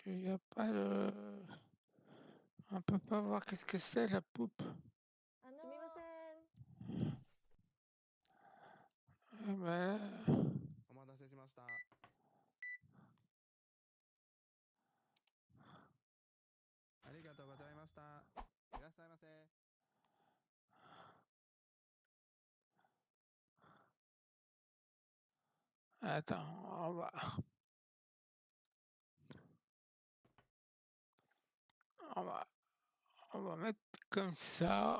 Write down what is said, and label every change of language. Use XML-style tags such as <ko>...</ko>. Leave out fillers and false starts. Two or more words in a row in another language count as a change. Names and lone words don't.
<fr>Il n'y a pas de. On peut pas voir qu'est-ce que c'est la poupe.</fr> <ja>すみません。</ja> <fr>Ben,</fr> <ja>お待たせしました。ありがとうございました。いらっしゃいませ。</ja> <fr>attends, on va, on va mettre comme ça.</fr>